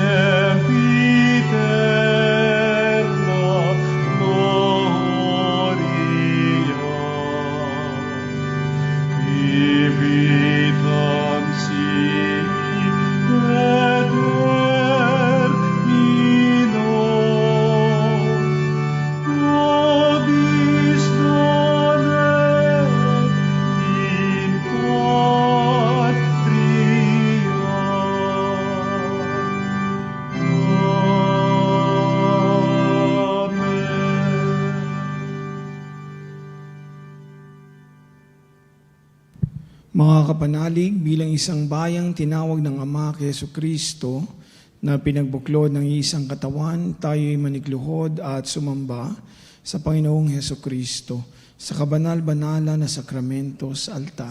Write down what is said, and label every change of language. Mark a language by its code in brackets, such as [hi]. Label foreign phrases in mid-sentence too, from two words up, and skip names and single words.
[la] sempiterna gloria, vivitam sic et termino, nobis donet in patria. Amen. [tl] Mga kapanalig, bilang isang bayang tinawag ng Ama kay Jesucristo na pinagbuklod ng isang katawan, tayo'y manikluhod at sumamba sa Panginoong Jesucristo sa kabanal-banala na sakramento sa altar.